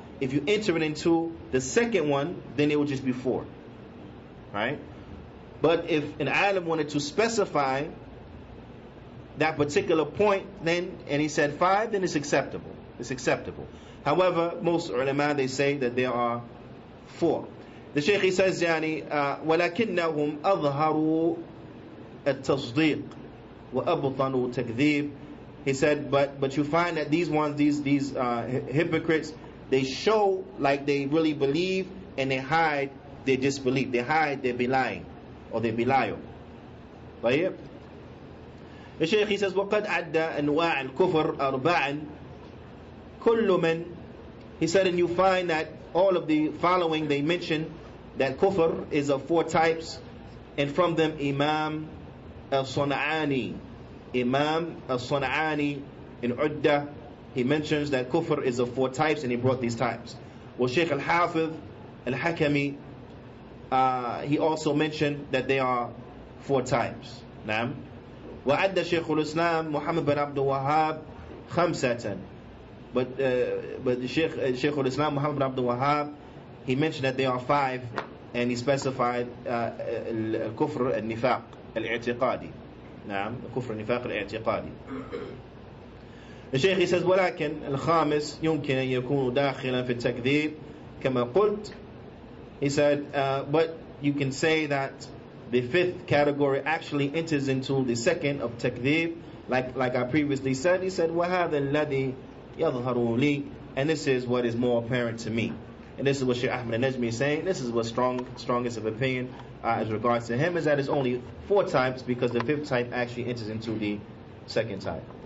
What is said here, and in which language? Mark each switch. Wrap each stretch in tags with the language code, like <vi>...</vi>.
<en>if you enter it into the second one, then it will just be 4. Right? But if an alim wanted to specify that particular point, then, and he said 5, then it's acceptable. It's acceptable. However, most ulama, they say that there are 4. The Shaykh, he says,</en> <ar>يعني ولكنهم أظهروا التصديق وأبطنوا تكذيب.</ar> <en>He said, but you find that these ones, these hypocrites, they show like they really believe, and they hide their disbelief. They hide their belying, or their belial.</en> <ar>طيب.</ar> <en>The Shaykh, he says,</en> <ar>وقد عد أنواع الكفر أربعا كل من.</ar> <en>He said, and you find that all of the following, they mention that kufr is of 4 types, and from them Imam al-Sun'ani. Imam al-Sun'ani in Udda, he mentions that kufr is of 4 types, and he brought these types. Well, Shaykh al-Hafiz al-Hakami, he also mentioned that they are 4 types.</en> <ar>Naam. وعد شيخ الإسلام محمد بن عبد الوهاب 5.</ar> <en>But the Shaykh al-Islam Muhammad bin Abdul Wahhab, he mentioned that there are 5, and he specified al-kufr al-nifaq al-i'tiqadi.</en> <ar>نعم, الكفر النفاق الاعتقادي.</ar> <en>The Shaykh, he says,</en> <ar>ولكن الخامس يمكن أن يكون داخلا في التكذيب كما قلت.</ar> <en>He said, but you can say that the 5th category actually enters into the 2nd of takdhib, like I previously said. He said,</en> <ar>وهذا الذي يظهر لي,</ar> <en>and this is what is more apparent to me. And this is what Shaykh Ahmad al-Najmi is saying. This is what's strongest of opinion as regards to him, is that it's only 4 types, because the 5th type actually enters into the 2nd type.</en>